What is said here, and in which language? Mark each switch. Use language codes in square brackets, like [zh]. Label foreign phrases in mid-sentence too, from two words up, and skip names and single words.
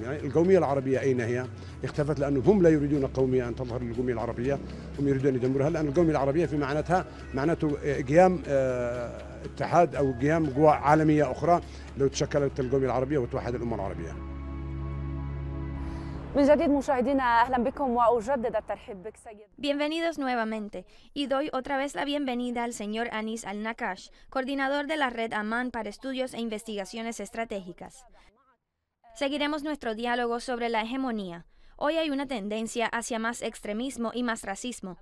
[ar] يعني القومية العربية أين هي؟ اختفت لأنه هم لا يريدون قومية أن تظهر القومية العربية، هم يريدون يدمرها، لأن القومية العربية في معناته قيام اتحاد أو قيام قوى عالمية أخرى لو تشكلت القومية العربية وتوحد الأمة العربية. من جديد مشاهدينا أهلا بكم وأجدد الترحيب بك سيد. [es] Bienvenidos nuevamente y doy otra vez la bienvenida al señor Anis Al-Naqash, coordinador de la red Amán para estudios e investigaciones estratégicas. Seguiremos nuestro diálogo sobre la hegemonía. Hoy hay una tendencia hacia más extremismo y más racismo.